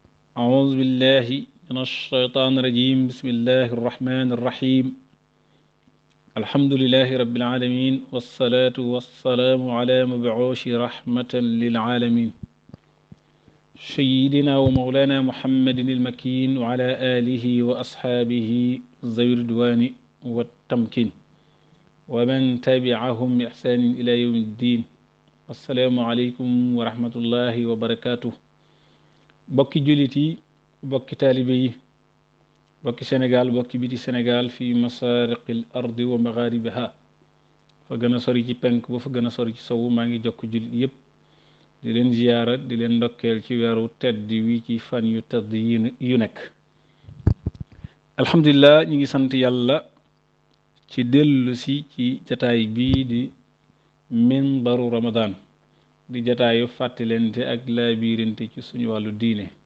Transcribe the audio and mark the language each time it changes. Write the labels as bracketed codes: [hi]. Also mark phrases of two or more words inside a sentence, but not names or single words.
[ar] أعوذ بالله من الشيطان الرجيم بسم الله الرحمن الرحيم الحمد لله رب العالمين والصلاة والسلام على مبعوث رحمة للعالمين سيدنا ومولانا محمد المكين وعلى آله وأصحابه ذوي الرضوان والتمكين ومن تبعهم بإحسان إلى يوم الدين السلام عليكم ورحمة الله وبركاته [wo] bokki jullit yi bokki taalibe yi bokki Sénégal bokki biti Sénégal fi [ar] مشارق الأرض ومغاربها [wo] fa gën a sori ci penk ba fa gën a sori ci sowu maa ngi jokk jullit yépp di leen ziyaara di leen ndokkeel ci weeru tedd wi ci fan yu tedd yu nekk alhamdulilah ñi ngi sant yàlla ci dellu si ci jataay bii di minbaru Ramadan di jataayu fàttalente ak laabirante ci suñu wàllu diine